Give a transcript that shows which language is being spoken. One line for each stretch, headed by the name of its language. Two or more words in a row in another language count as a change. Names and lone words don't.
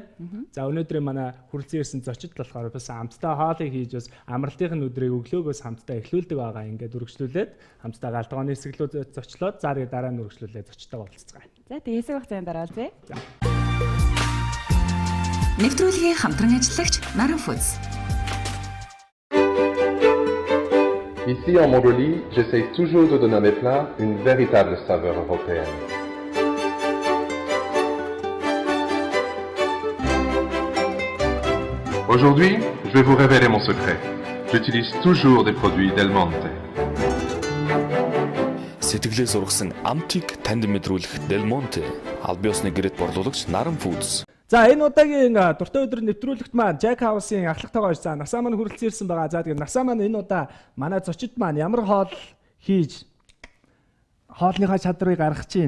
Mongolian: За өнөөдөр манай хүрэлцэн ирсэн зочид болохоор бас хамтдаа хоолыг хийж бас амралтын өдрийг өглөөгөөс хамтдаа эхлүүлдэг байгаа. Ингээд үргэлжлүүлээд хамтдаа галтгооны хэсэглөө зочлоод за дараа нь үргэлжлүүлээд зочдтойгоо уулзцгаая. За тэгээ хэсэг хугацаанд дараа үзье. Нэвтрүүлгийн хамтран ажиллагч Naran Foods.
French: Ici en Mongolie, j'essaye toujours de donner à mes plats une véritable saveur européenne. Aujourd'hui, je vais vous révéler mon secret. J'utilise toujours des produits Del Monte.
Mongolian: Сэтгэлээс ургасан амтыг танд мэдрүүлэх Del Monte аль биесны гэрээт борлуулагч Naran Foods. За энэ удаагийн дуртай өдөр нэвтрүүлэгт маань Jack House-ийн ахлах тогооч за насаа маань хүрэлцэн ирсэн байгаа. За тэгээд насаа маань энэ удаа манай зочид маань ямар хоол хийж хоолныхаа чадрыг гаргах чинь.